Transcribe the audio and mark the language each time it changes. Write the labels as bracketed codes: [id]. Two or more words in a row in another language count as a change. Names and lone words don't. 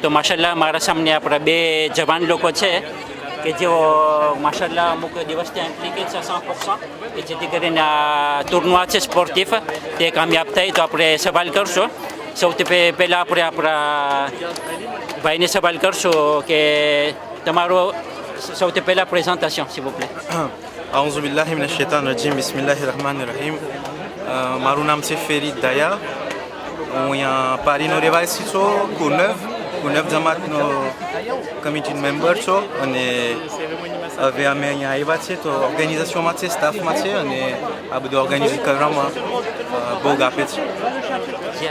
[gu] તો માશાલ્લાહ મારા સામને આપણા બે જવાન લોકો છે કે જેઓ માશાલ્લાહ અમુક દિવસ ત્યાં એમ્પ્લિકેટ છે 100%, કે જેથી કરીને આ ટુર્નુઆ છે સ્પોર્ટિવ તે કામયાબ થાય. તો આપણે સવાલ કરશું. સૌથી પહેલાં આપણે આપણા ભાઈને સવાલ કરશું કે તમારો સૌથી પહેલાં પ્રેઝન્ટેશન [fr] s'il vous plaît. [ar] أعوذ بالله من الشيطان الرجيم. بسم الله الرحمن الرحيم. [gu] મારું નામ છે ફેરીદ દાયા. હું અહીંયા પારીનો રહેવાસી છું, કુનવ જમાતનો કમિટી મેમ્બર છું. અને હવે અમે અહીંયા આવ્યા છે તો ઓર્ગેનાઇઝેશનમાં છે, સ્ટાફમાં છે, અને આ બધું ઓર્ગેનાઇઝ કરવામાં ભોગ આપે છે.